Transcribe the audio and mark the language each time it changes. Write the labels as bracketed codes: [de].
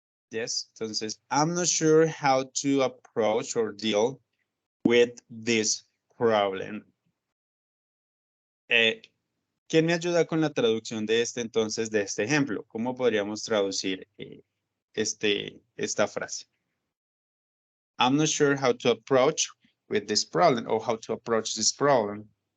[en] Yes, [es] entonces, [en] I'm not sure how to approach or deal with this problem. [es] ¿Quién me ayuda con la traducción de entonces, de este ejemplo? ¿Cómo podríamos traducir esta frase? [en] I'm not sure how to approach with this problem or how to approach this problem.